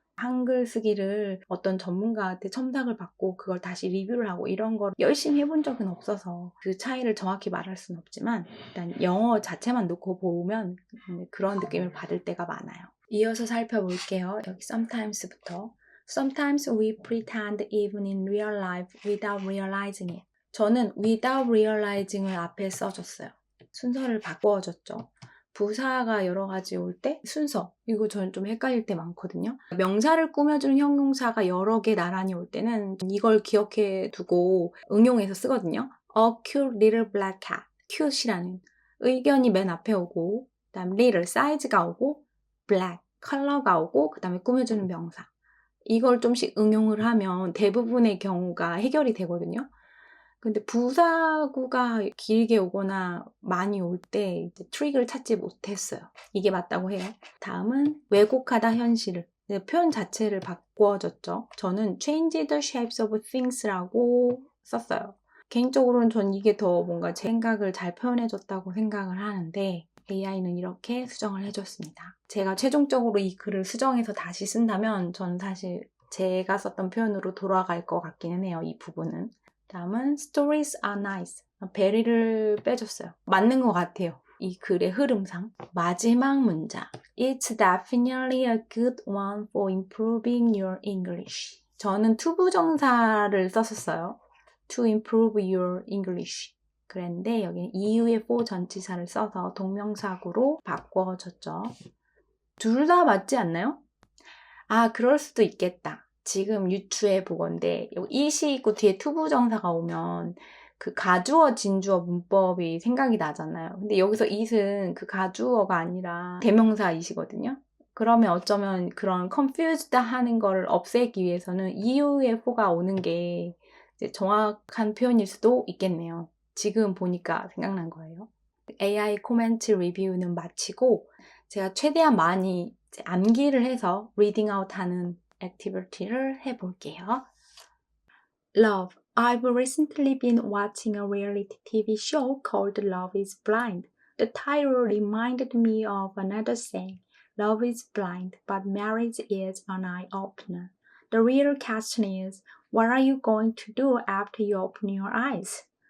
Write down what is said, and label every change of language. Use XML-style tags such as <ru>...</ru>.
<ko>한글 쓰기를 어떤 전문가한테 첨삭을 받고 그걸 다시 리뷰를 하고 이런 걸 열심히 해본 적은 없어서 그 차이를 정확히 말할 수는 없지만 일단 영어 자체만 놓고 보면 그런 느낌을 받을 때가 많아요. 이어서 살펴볼게요. 여기 sometimes부터.</ko> <en>Sometimes we pretend even in real life without realizing it.</en> <ko>저는</ko> <en>without realizing</en> <ko>을 앞에 써줬어요. 순서를 바꿔줬죠. 부사가 여러 가지 올 때 순서, 이거 저는 좀 헷갈릴 때 많거든요. 명사를 꾸며주는 형용사가 여러 개 나란히 올 때는 이걸 기억해 두고 응용해서 쓰거든요.</ko> <en>A cute little black cat,</en> <ko>cute이라는 의견이 맨 앞에 오고 그 다음 little, 사이즈가 오고 black, 컬러가 오고 그 다음에 꾸며주는 명사. 이걸 좀씩 응용을 하면 대부분의 경우가 해결이 되거든요. 근데 부사구가 길게 오거나 많이 올 때 트릭을 찾지 못했어요. 이게 맞다고 해요. 다음은 왜곡하다 현실을. 표현 자체를 바꿔줬죠. 저는</ko> <en>change the shapes of things라고</en> <ko>썼어요. 개인적으로는 전 이게 더 뭔가 제 생각을 잘 표현해줬다고 생각을 하는데 AI는 이렇게 수정을 해줬습니다. 제가 최종적으로 이 글을 수정해서 다시 쓴다면 저는 사실 제가 썼던 표현으로 돌아갈 것 같기는 해요. 이 부분은. 다음은</ko> <en>stories are nice.</en> <ko>베리를 빼줬어요. 맞는 것 같아요. 이 글의 흐름상. 마지막 문장.</ko> <en>It's definitely a good one for improving your English.</en> <ko>저는 투부정사를 썼었어요.</ko> <en>To improve your English.</en> <ko>그랬는데 여기는 이후에 for 전치사를 써서 동명사구로 바꿔줬죠. 둘 다 맞지 않나요? 아, 그럴 수도 있겠다. 지금 유추해 보건데 이시 있고 뒤에 투부정사가 오면 그 가주어 진주어 문법이 생각이 나잖아요. 근데 여기서 it은 그 가주어가 아니라 대명사 it이거든요. 그러면 어쩌면 그런 confused 하는 걸 없애기 위해서는 이후에 for가 오는 게 이제 정확한 표현일 수도 있겠네요. 지금 보니까 생각난 거예요. AI 코멘트 리뷰는 마치고 제가 최대한 많이 암기를 해서</ko> <en>reading out</en> <ko>하는 액티비티를 해볼게요.</ko> <en>Love. I've recently been watching a reality TV show called Love is Blind. The title reminded me of another saying, Love is blind, but marriage is an eye-opener. The real question is, what are you going to do after you open your eyes?</en>